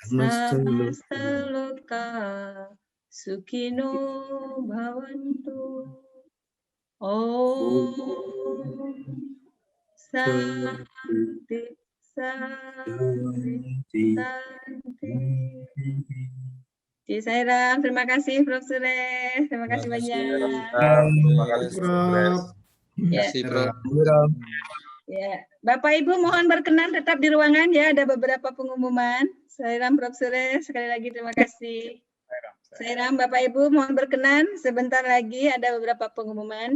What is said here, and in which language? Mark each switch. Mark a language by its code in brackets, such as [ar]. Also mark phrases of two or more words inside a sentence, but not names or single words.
[sa] Samastaloka Sukino Bhavantu. Om Santi Santi Santi. [id] Ci Sairam, terima kasih Prof. Sureh, terima kasih banyak. Terima kasih, Prof. Ya. Prof. Ya, Bapak Ibu mohon berkenan tetap di ruangan ya, ada beberapa pengumuman. Sairam Prof. Sureh, sekali lagi terima kasih. Sairam Bapak Ibu mohon berkenan, sebentar lagi ada beberapa pengumuman.